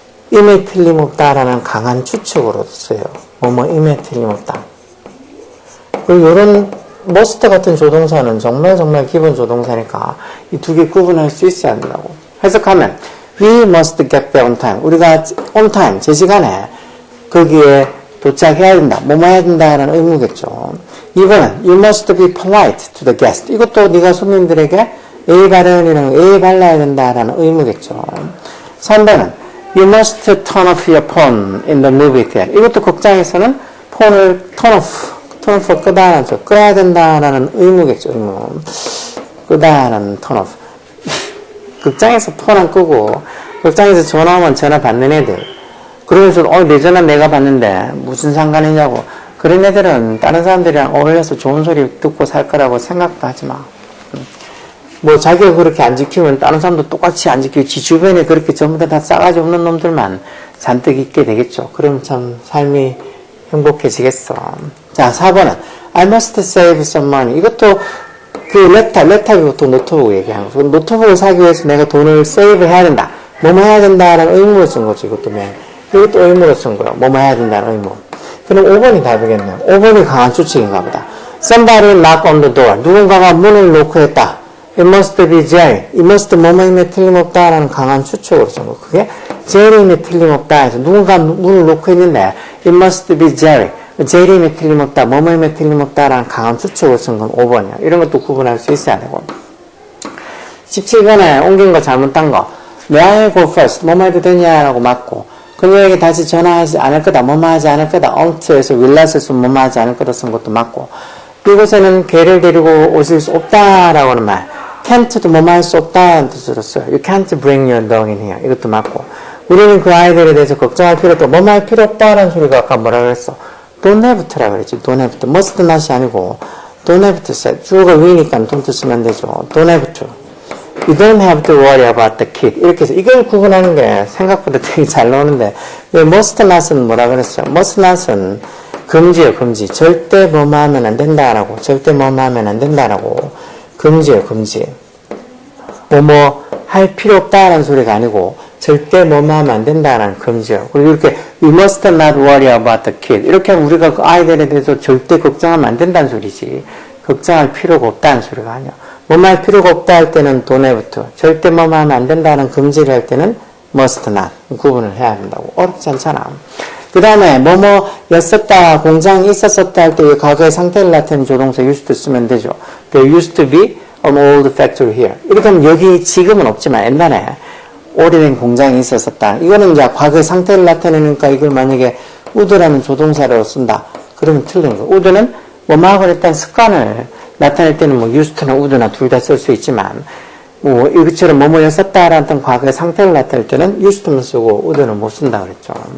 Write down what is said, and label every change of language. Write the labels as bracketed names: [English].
[Korean] 임에 틀림없다라는 강한 추측으로 써요. 임에 틀림없다. 그리고 이런 must 같은 조동사는 정말 기본 조동사니까 이 두 개 구분할 수 있어야 한다고. 해석하면 [English] We must get there on time. [Korean] 우리가 on time, 제 시간에 거기에 도착해야 된다. 뭐뭐 해야 된다라는 의무겠죠. 2번은 [English] You must be polite to the guest. [Korean] 이것도 네가 손님들에게 예의 바르는 예의 발라야 된다라는 의무겠죠. [English] 3번은 You must turn off your phone in the movie theater. [Korean] 이것도 극장에서는 폰을 turn off 끄다라는 꺼야 된다라는 의무겠죠. 의무. 끄다라는 turn off. 극장에서 폰 안 끄고 극장에서 전화 오면 전화 받는 애들. 그러면서 내 전화 내가 받는데 무슨 상관이냐고. 그런 애들은 다른 사람들이랑 어울려서 좋은 소리 듣고 살 거라고 생각도 하지 마. 뭐 자기가 그렇게 안 지키면 다른 사람도 똑같이 안 지키고 지 주변에 그렇게 전부 다 싸가지 없는 놈들만 잔뜩 있게 되겠죠. 그럼 참 삶이 행복해지겠어. 자, 4번은 [English] I must save some money. [Korean] 이것도 그 랩탑이 보통 노트북 얘기하는 거. 노트북을 사기 위해서 내가 돈을 세이브 해야 된다. 뭐뭐 해야 된다는 의무를 쓴 거지. 이것도 의무로 쓴 거야. 뭐뭐 해야 된다는 의무. 그럼 5번이 답이겠네요. 5번이 강한 추측인가 보다. [English] Somebody knock on the door. [Korean] 누군가가 문을 노크했다. [English] It must be Jerry. It must [Korean] 뭐뭐임에 틀림없다라는 강한 추측으로 쓴 거. 그게 제리임에 틀림없다 해서 누군가 문을 노크했는데 [English] It must be Jerry. [Korean] 제리임에 틀림없다. 뭐뭐임에 틀림없다라는 강한 추측으로 쓴 건 5번이야. 이런 것도 구분할 수 있어야 되고. 17번에 옮긴 거 잘못한 거. [English] May I go first? [Korean] 뭐뭐 해도 되냐라고 맞고. 그녀에게 다시 전화하지 않을 거다. 뭐뭐 하지 않을 거다. 엉트에서 윌라스에 뭐뭐 하지 않을 거다 쓴 것도 맞고. 이곳에는 개를 데리고 오실 수 없다라고 하는 말. can't도 뭐뭐 할 수 없다는 뜻으로 써요. [English] You can't bring your dog in here. [Korean] 이것도 맞고. 우리는 그 아이들에 대해서 걱정할 필요 없다. 뭐뭐 할 필요 없다라는 소리가 아까 뭐라 그랬어? [English] Don't have to [Korean] 라 그랬지. [English] Don't have to. must not [Korean] 이 아니고 [English] don't have to say. [Korean] 주어가 위니까 don't 쓰면 되죠. [English] Don't have to. You don't have to worry about the kid. [Korean] 이렇게 해서 이걸 구분하는 게 생각보다 되게 잘 나오는데 왜 must not은 뭐라 그랬어요? must not은 금지예요. 금지. 절대 뭐뭐 하면 안 된다라고. 절대 뭐뭐 하면 안 된다라고. 금지예요. 금지. 뭐뭐 할 필요 없다라는 소리가 아니고 절대 뭐뭐 하면 안 된다라는 금지예요. 그리고 이렇게 [English] we must not worry about the kid. [Korean] 이렇게 하면 우리가 그 아이들에 대해서 절대 걱정하면 안 된다는 소리지. 걱정할 필요가 없다는 소리가 아니야. 뭐뭐 할 필요가 없다 할 때는 [English] don't have to. [Korean] 절대 뭐뭐 하면 안 된다는 금지를 할 때는 must not. 구분을 해야 한다고. 어렵지 않잖아. 그 다음에 뭐뭐였었다, 공장이 있었었다 할 때 과거의 상태를 나타내는 조동사 used to 쓰면 되죠. [English] There used to be an old factory here. [Korean] 이렇게 하면 여기 지금은 없지만 옛날에 오래된 공장이 있었었다. 이거는 이제 과거의 상태를 나타내니까 이걸 만약에 would라는 조동사로 쓴다. 그러면 틀린 거. would는 뭐뭐하고 했다는 습관을 나타낼 때는 뭐 used나 would나 둘 다 쓸 수 있지만 뭐 이것처럼 뭐뭐였었다라는 과거의 상태를 나타낼 때는 used만 쓰고 would는 못 쓴다 그랬죠.